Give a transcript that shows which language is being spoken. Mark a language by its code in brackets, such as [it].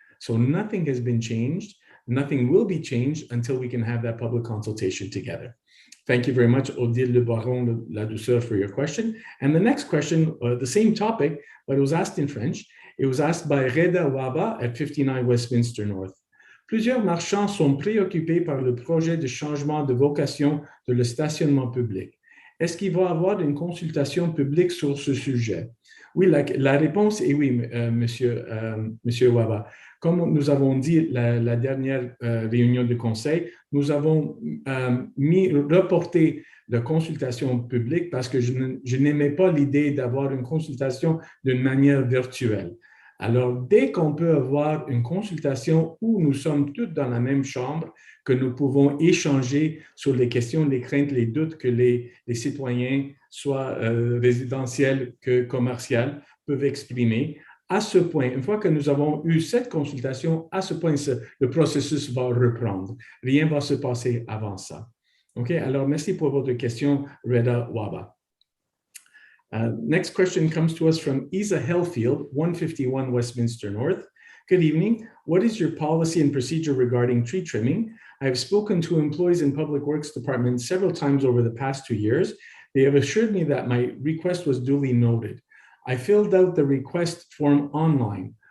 [en] So nothing has been changed. Nothing will be changed until we can have that public consultation together. Thank you very much, Odile Le Baron La Douceur, for your question. And the next question, the same topic, but it was asked in French. It was asked by Reda Waba at 59 Westminster North. [fr] Plusieurs marchands sont préoccupés par le projet de changement de vocation de le stationnement public. Est-ce qu'il va y avoir une consultation publique sur ce sujet? Oui, la réponse est oui, monsieur Waba. Comme nous avons dit la dernière réunion du conseil, nous avons reporté la consultation publique parce que je n'aimais pas l'idée d'avoir une consultation d'une manière virtuelle. Alors, dès qu'on peut avoir une consultation où nous sommes tous dans la même chambre, que nous pouvons échanger sur les questions, les craintes, les doutes que les citoyens, soit résidentiels que commerciaux, peuvent exprimer, à ce point, une fois que nous avons eu cette consultation, à ce point, le processus va reprendre. Rien ne va se passer avant ça. OK, alors merci pour votre question, Reda Waba. [en] Next question comes to us from Isa Hellfield, 151 Westminster North. Good evening. What is your policy and procedure regarding tree trimming? I have spoken to employees in Public Works Department several times over the past 2 years. They have assured me that my request was duly noted. I filled out the request form online.